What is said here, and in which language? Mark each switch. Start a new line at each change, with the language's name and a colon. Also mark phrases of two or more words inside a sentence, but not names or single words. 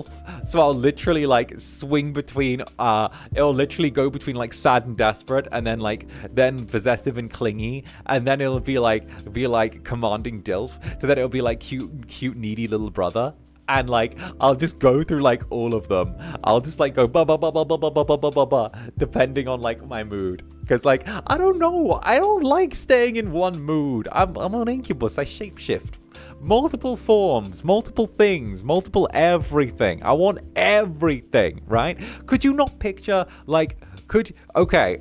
English: So I'll literally like swing between it'll literally go between like sad and desperate, and then possessive and clingy, and then it'll be like commanding DILF. So then it'll be like cute needy little brother. And like I'll just go through like all of them. I'll just like go ba ba ba ba ba ba ba ba ba ba, depending on like my mood. Because like I don't know, I don't like staying in one mood. I'm on Incubus. I shapeshift. multiple forms, multiple things, multiple everything. I want everything, right? Could you not picture, like, okay.